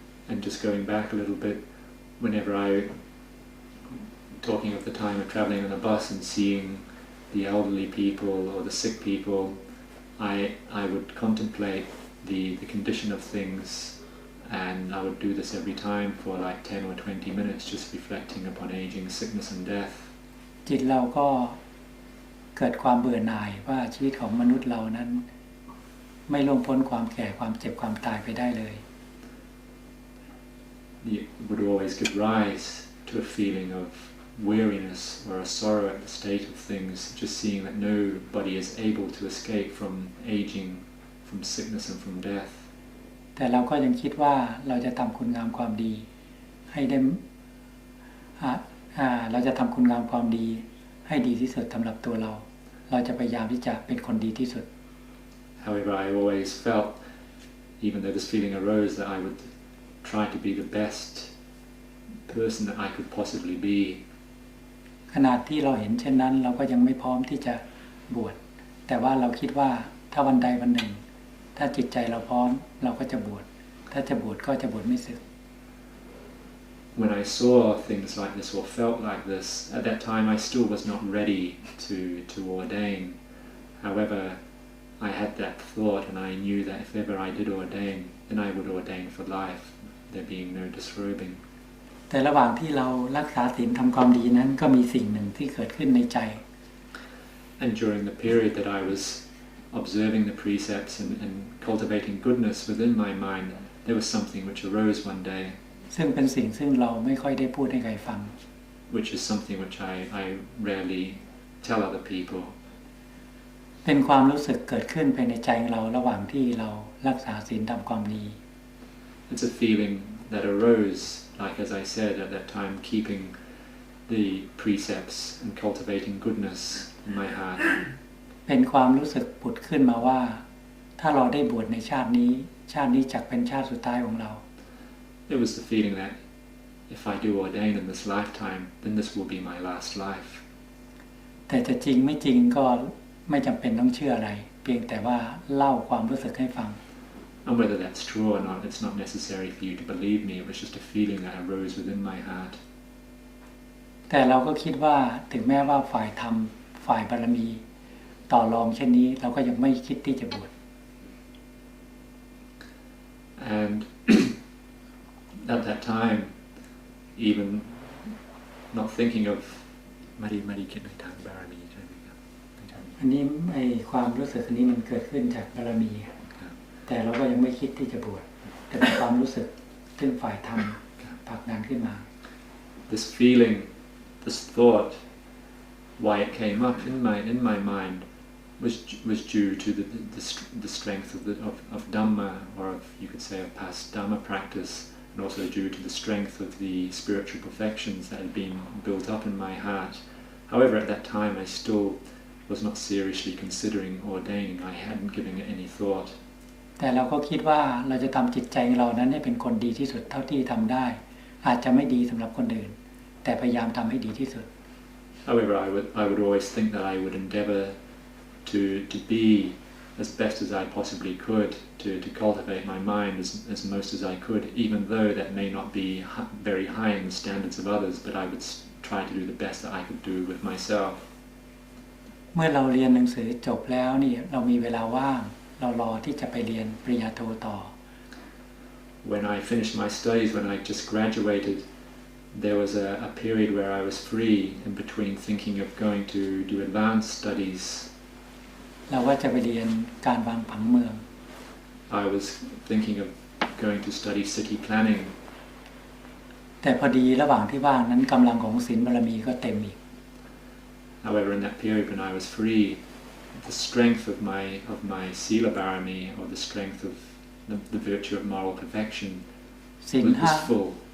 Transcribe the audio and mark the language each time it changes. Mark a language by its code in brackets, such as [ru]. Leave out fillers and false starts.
[en] and just going back a little bit, whenever I talking of the time of traveling on a bus and seeing the elderly people or the sick people, I would contemplate the condition of things, and I would do this every time for like 10 or 20 minutes, just reflecting upon aging, sickness and death. [th] จิตเราก็เกิดความเบื่อหน่ายว่าชีวิตของมนุษย์เรานั้นไม่ล่วงพ้นความแก่ความเจ็บความตายไปได้เลย [en] It would always give rise to a feeling of weariness or a sorrow at the state of things, just seeing that nobody is able to escape from aging, from sickness and from death. [th] แต่เราก็ยังคิดว่าเราจะทำคุณงามความดีให้ได้เราจะทำคุณงามความดีให้ดีที่สุดสำหรับตัวเราเราจะพยายามที่จะเป็นคนดีที่สุด [en] However, I always felt, even though this feeling arose, that I would try to be the best person that I could possibly be. [th] ขณะที่เราเห็นเช่นนั้นเราก็ยังไม่พร้อมที่จะบวชแต่ว่าเราคิดว่าถ้าวันใดวันหนึ่งถ้าจิตใจเราพร้อมเราก็จะบวชถ้าจะบวชก็จะบวชไม่สึก [en] When I saw things like this or felt like this, at that time I still was not ready to ordain. However, I had that thought and I knew that if ever I did ordain, then I would ordain for life, there being no disrobing. [th] แต่ระหว่างที่เรารักษาศีลทำความดีนั้นก็มีสิ่งหนึ่งที่เกิดขึ้นในใจ [en] And during the period that I was observing the precepts and cultivating goodness within my mind, there was something which arose one day. [th] ซึ่งเป็นสิ่งซึ่งเราไม่ค่อยได้พูดให้ใครฟัง [en] Which is something which I rarely tell other people. [th] เป็นความรู้สึกเกิดขึ้นภายในใจเราระหว่างที่เรารักษาศีลทำความดี [en] It's a feeling that arose, like as I said at that time, keeping the precepts and cultivating goodness in my heart. [th] เป็นความรู้สึกผุดขึ้นมาว่าถ้าเราได้บวชในชาตินี้จักเป็นชาติสุดท้ายของเรา [en] It was the feeling that if I do ordain in this lifetime, then this will be my last life. [th] แต่จะจริงไม่จริงก็ไม่จำเป็นต้องเชื่ออะไรเพียงแต่ว่าเล่าความรู้สึกให้ฟัง [en] And whether that's true or not, it's not necessary for you to believe me. It was just a feeling that arose within my heart. [th] แต่เราก็คิดว่าถึงแม้ว่าฝ่ายธรรมฝ่ายบารมีต่อรองเช่นนี้เราก็ยังไม่คิดที่จะบวช [en] And at that time, even not thinking of [th] ไม่ได้คิดในทางบารมีใช่ไหมครับ อันนี้ไอ้ความรู้สึกอันนี้มันเกิดขึ้นจากบารมีแต่เราก็ยังไม่คิดที่จะบวชแต่เป็นความรู้สึกซึ่งฝ่ายธรรมผลักดันขึ้นมา [en] This feeling, this thought, why it came up in my mind was due to the strength of Dhamma, or of, you could say, of past Dhamma practice, and also due to the strength of the spiritual perfections that had been built up in my heart. However, at that time I still was not seriously considering ordaining. I hadn't given it any thought. [th] แต่เราก็คิดว่าเราจะทำจิตใจของเรานั้นให้เป็นคนดีที่สุดเท่าที่ทำได้อาจจะไม่ดีสำหรับคนอื่นแต่พยายามทำให้ดีที่สุด [en] However, I would always think that I would endeavour to be as best as I possibly could, to cultivate my mind as most as I could, even though that may not be very high in the standards of others, but I would try to do the best that I could do with myself. [th] เมื่อเราเรียนหนังสือจบแล้วนี่เรามีเวลาว่างเรารอที่จะไปเรียนปริญญาโทต่อ [en] When I finished my studies, when I just graduated, there was a period where I was free in between thinking of going to do advanced studies. [th] เราว่าจะไปเรียนการวางผังเมือง [en] I was thinking of going to study city planning. [th] แต่พอดีระหว่างที่ว่างนั้นกำลังของศีลบารมีก็เต็มอีก [en] However, in that period when I was free, the strength of my sīla barami, or the strength of the virtue of moral perfection, was full.